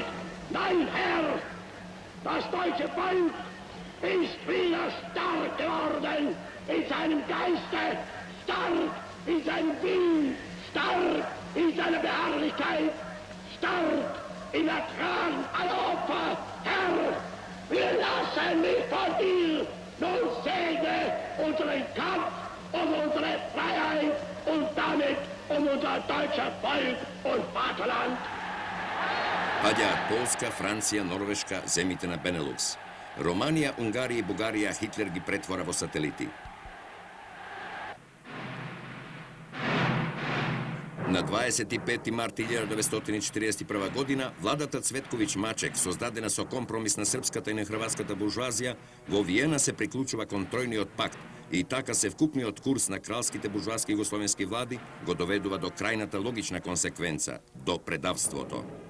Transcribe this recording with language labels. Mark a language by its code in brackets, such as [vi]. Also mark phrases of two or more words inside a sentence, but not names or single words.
[de] Nein, Herr, das deutsche Volk ist wieder stark geworden in seinem Geiste, stark in seinem Willen, stark in seiner Beharrlichkeit, stark in der Tragen aller Opfer. Herr, wir lassen nicht von dir, nun segne unseren Kampf um unsere Freiheit und damit um unser deutsches Volk und Vaterland. [mk] Паѓаат Полска, Франција, Норвешка, земите на Бенелукс. Романија, Унгарија и Бугарија Хитлер ги претвора во сателити. На 25 март 1941 година, владата Цветковиќ Мачек, создадена со компромис на српската и на хрватската буржуазија, во Виена се приклучува кон Тројниот пакт и така се вкупниот курс на кралските буржуаски југословенски влади го доведува до крајната логична консеквенца, до предавството.